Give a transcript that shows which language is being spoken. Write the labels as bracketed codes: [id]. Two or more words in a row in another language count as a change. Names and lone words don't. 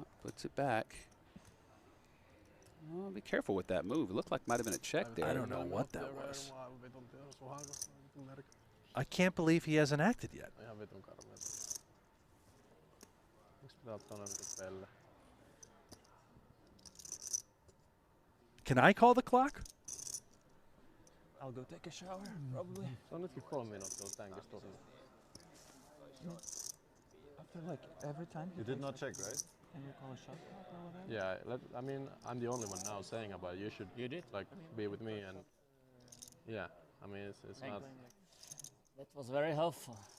[en] puts it back. Oh, be careful with that move. It looked like might have been a check there. I don't know what that was. I can't believe he hasn't acted yet. [fi] Ihan vitun karmeeta. Miksi pitää ottaa noin pelle? [en] Can I call the clock? I'll go take a shower, probably. [fi] Se on nytkin 3 minuuttia tänkistä tosi. [en] After like every time You did not check, right? and you call a shot clock or whatever. Yeah, I mean, I'm the only one now saying about it. You should You did? like be with me and yeah. I mean, it's Thank not. you. That was very helpful.